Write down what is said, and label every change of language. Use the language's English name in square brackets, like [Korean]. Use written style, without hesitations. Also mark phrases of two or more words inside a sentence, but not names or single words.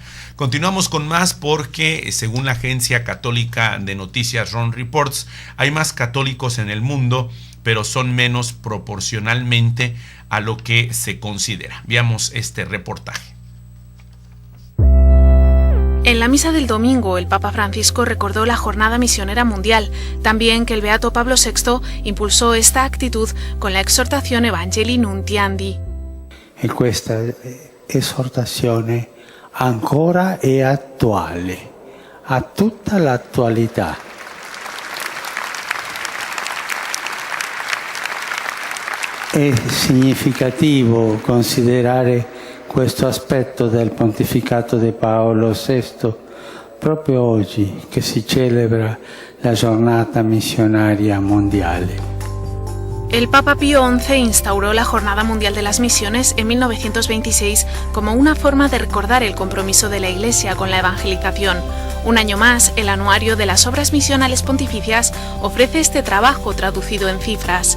[Spanish] Continuamos con más porque, según la agencia católica de noticias Ron Reports, hay más católicos en el mundo, pero son menos proporcionalmente a lo que se considera. Veamos este reportaje. En la misa del domingo, el Papa Francisco recordó la Jornada Misionera Mundial, también que el Beato Pablo VI impulsó esta actitud con la exhortación [Latin] Evangelii Nuntiandi. [Italian] E questa esortazione ancora è attuale, ha tutta l'attualità. È significativo considerare questo aspetto del pontificato di Paolo VI proprio oggi che si celebra la giornata missionaria mondiale. [Spanish] El Papa Pío XI instauró la Jornada Mundial de las Misiones en 1926 como una forma de recordar el compromiso de la Iglesia con la evangelización. Un año más, el Anuario de las Obras Misionales Pontificias ofrece este trabajo traducido en cifras.